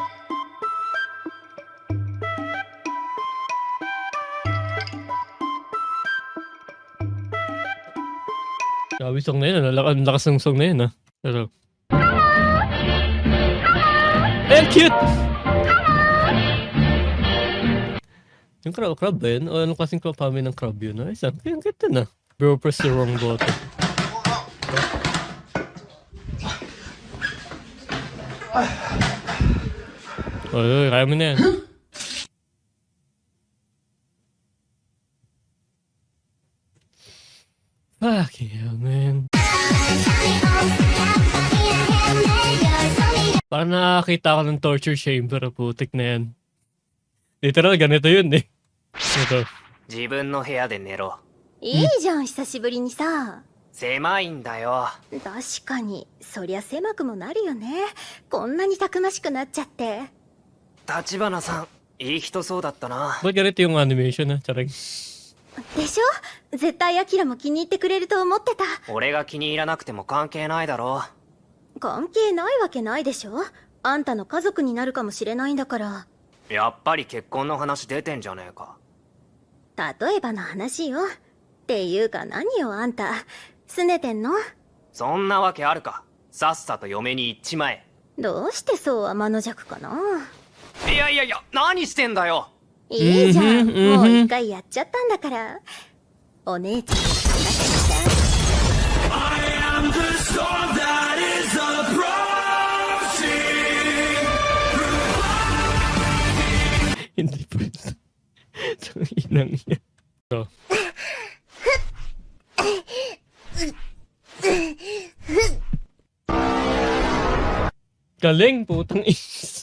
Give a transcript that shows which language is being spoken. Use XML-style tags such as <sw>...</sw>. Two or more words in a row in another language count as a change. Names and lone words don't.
<tl>Sabi song na yun, ang lakas ng song na yun ah. Ito. Ay, cute! Yung crab ba yun? O anong klaseng kami ng crab yun? Ay, saan? Ang cute na.</tl> <en>Bro, press the wrong button.</en> <tl>Oy, kaya mo na yan.</tl> <en>Fucking hell, man.</en> <tl>Parang nakakita ako ng</tl> <en>torture chamber,</en> <tl>putik na yan. Literal, ganito yun eh. Ito.</tl> <ja>自分の部屋で寝ろ。いいじゃん、久しぶりにさ。狭いんだよ。確かに、そりゃ狭くもなるよね。こんなにたくましくなっちゃって。立花さん、いい人そうだったな。</ja> <tl>Ba't ganito yung animation ah? Charing.</tl> <ja>でしょ？絶対アキラも気に入ってくれると思ってた。俺が気に入らなくても関係ないだろ関係ないわけないでしょ？あんたの家族になるかもしれないんだから。う。やっぱり結婚の話出てんじゃねえか。例えばの話よ。っていうか何よあんた。拗ねてんの？そんなわけあるか。さっさと嫁に行っちまえ。どうしてそう天の弱かな？いやいやいや、何してんだよ。いいじゃん。もう一回やっちゃったんだから。お姉ちゃんの話だ。</ja> <tl>Hindi pa. Itong inang yan. Ito. Galing, putang is.</tl>